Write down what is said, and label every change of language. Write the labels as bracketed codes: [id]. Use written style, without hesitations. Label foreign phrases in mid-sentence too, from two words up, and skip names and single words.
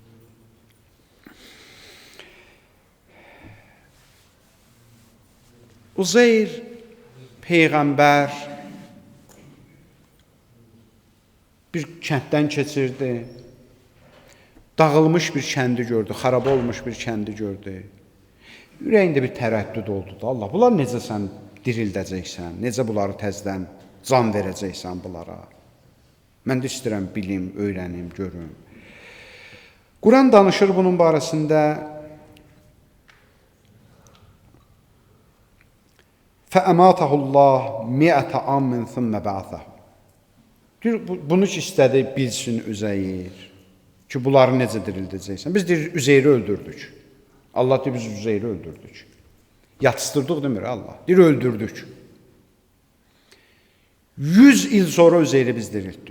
[az] Uzeyr Peyğəmbər bir kənddən keçirdi, dağılmış bir kəndi gördü, xarab olmuş bir kəndi gördü. Ürəyində bir tərəddüd oldu da, Allah, bunlar necə sən dirildəcəksən, necə bunları təzdən can verəcəksən bunlara? Mən də istəyirəm, bilim, öyrənim, görüm. Quran danışır bunun barəsində. [ar] فَأَمَاتَهُ اللّٰهِ مِئَةَ عَامٍ ثُمَّ بَعَثَهُ. [az] Bunu ki, istədi bilsin Üzeyir ki, bunları necə dirildəcəksən. Biz deyir, Üzeyri öldürdük. Allah deyir, biz Üzeyri öldürdük. Yatışdırdıq demir Allah. Deyir, öldürdük. 100 il sonra Üzeyri biz diriltdik.